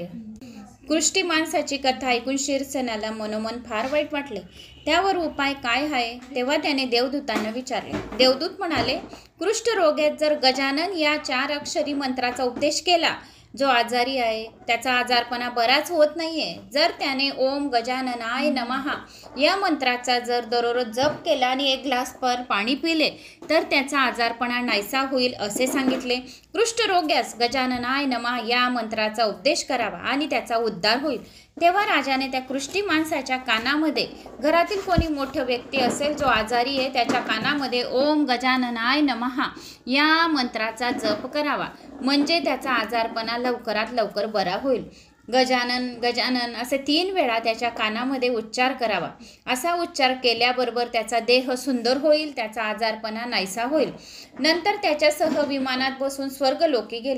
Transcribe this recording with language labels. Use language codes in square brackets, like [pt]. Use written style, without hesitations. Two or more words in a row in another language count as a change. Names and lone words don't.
[mr] कुष्ठी माणसाची कथा ऐकून शिरसेनाला मनोमन फार वाईट वाटले। त्यावर उपाय काय आहे तेव्हा त्याने देवदूतांना विचारले। देवदूत म्हणाले, कुष्ठरोग्यात जर गजानन या 4 अक्षरी मंत्राचा उपदेश केला, जो आजारी आहे त्याचा आजारपणा बराच होत नाहीये, जर त्याने [sa] ओम गजाननाय नमः [mr] या मंत्राचा जर दररोज जप केला आणि 1 ग्लास पाणी पिले तर त्याचा आजारपणा नाहीसा होईल असे सांगितले। कुष्ठरोग्यास [sa] गजाननाय नमः [mr] या मंत्राचा उपदेश करावा आणि त्याचा उद्धार होईल। तेव्हा राजाने त्या कुष्ठी माणसाच्या कानामध्ये, घरातील कोणी मोठं व्यक्ती असेल जो आजारी आहे त्याच्या कानामध्ये [sa] ओम गजाननाय नमः [mr] या मंत्राचा जप करावा, म्हणजे त्याचा आजारपणा लवकरात लवकर बरा होईल। गजानन गजानन असे 3 वेळा त्याच्या कानामध्ये उच्चार करावा। असा उच्चार केल्याबरोबर त्याचा देह सुंदर होईल, त्याचा आजारपणा नाहीसा होईल। नंतर त्याच्यासह विमानात बसून स्वर्गलोकी गेले।